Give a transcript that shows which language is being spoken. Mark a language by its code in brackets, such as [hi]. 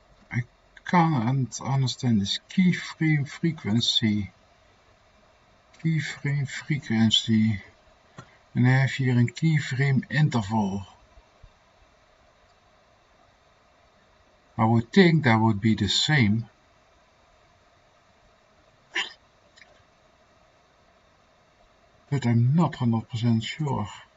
[en] I can't understand this keyframe frequency. Keyframe frequency. [nl] En dan heb je hier een keyframe interval. [en] I would think that would be the same. But I'm not 100% sure.